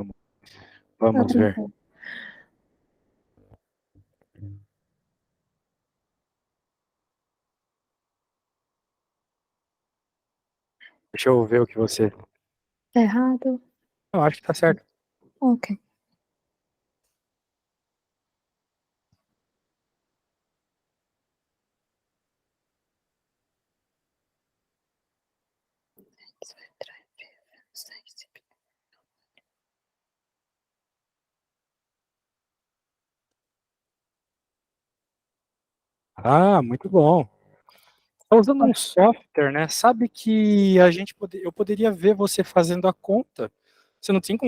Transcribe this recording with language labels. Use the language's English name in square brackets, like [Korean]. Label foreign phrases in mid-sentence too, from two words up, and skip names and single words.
[Portuguese] Tá Vamos ver. tranquilo. Deixa eu ver o que você. Tá errado? Eu acho que tá certo. Ok. [German] Zwei, drei, vier, fünf, sechs, sieben. [Portuguese] Ah, muito bom. Tá usando um software, né? Sabe que eu poderia ver você fazendo a conta. Você não tem como.